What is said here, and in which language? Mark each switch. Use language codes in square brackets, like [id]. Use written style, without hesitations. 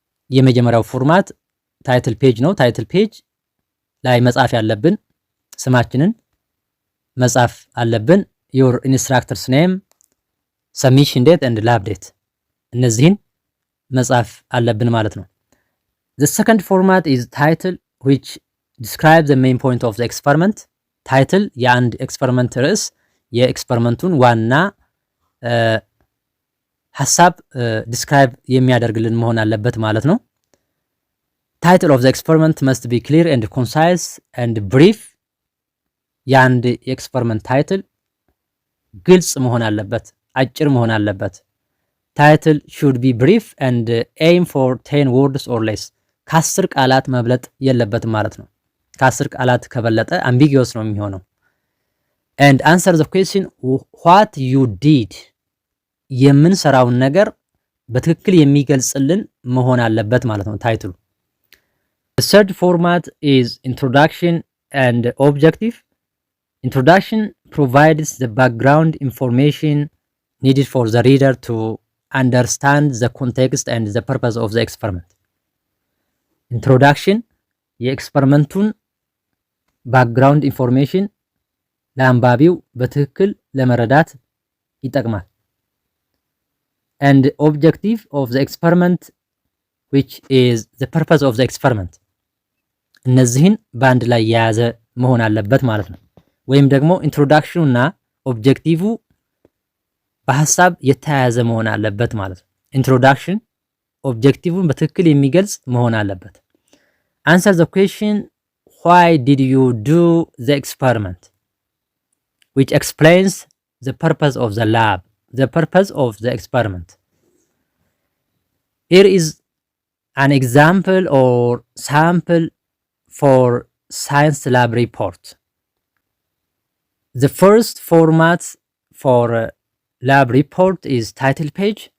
[am] የመጀመሪያው ፎርማት ታይትል ፔጅ ነው። ታይትል ፔጅ ላይ መጻፍ ያለብን ስማችንን መጻፍ አለብን። [en] your instructor's name, submission date and lab date [am] እነዚህን መጻፍ አለብን ማለት ነው። [en] The second format is title, which describes the main point of the experiment. [am] ታይትል የአንድ ኤክስፐሪመንት ርዕስ የኤክስፐሪመንቱን ዋና ሐሳብ ዲስክራይብ የሚያደርግልን መሆን አለበት ማለት ነው። [en] ታይትል ኦፍ ዘ ኤክስፐሪመንት መስት ቢ ክሊር ኤንድ ኮንሳይስ ኤንድ ብሪፍ። [am] የአንድ የኤክስፐሪመንት ታይትል ግልጽ መሆን አለበት፣ አጭር መሆን አለበት። [en] ታይትል ሹድ ቢ ብሪፍ ኤንድ ኤም ፎር 10 ወርድስ ኦር ሌስ። [am] ከ10 ቃላት መብለጥ የለበትም ማለት ነው። ከ10 ቃላት ከበለጠ አምቢጊዮስ ነው የሚሆነው። [en] ኤንድ አንሰር ዘ ኩዌስችን ዋት ዩ ዲድ። [am] የምንሰራውን ነገር በትክክል የሚገልጽልን መሆን አለበት ማለት ነው ታይትሉ። [en] The third format is introduction and objective. Introduction provides the background information needed for the reader to understand the context and the purpose of the experiment. Introduction [am] የኤክስፐሪመንቱን ባክግራውንድ ኢንፎርሜሽን ለአንባቢው በትክክል ለመረዳት ይጠቅማል። [en] And objective of the experiment, which is the purpose of the experiment. [am] እነዚህን በአንድ ላይ የያዘ መሆን አለበት ማለት ነው። ወይም ደግሞ ኢንትሮዳክሽኑ እና ኦብጀክቲቭ በሐሳብ የተያያዘ መሆን አለበት ማለት ነው። ኢንትሮዳክሽን ኦብጀክቲቭን በትክክል የሚገልጽ መሆን አለበት። [en] Answer the question, why did you do the experiment? Which explains the purpose of the lab, the purpose of the experiment. Here is an example or sample for science lab report. The first format for lab report is title page.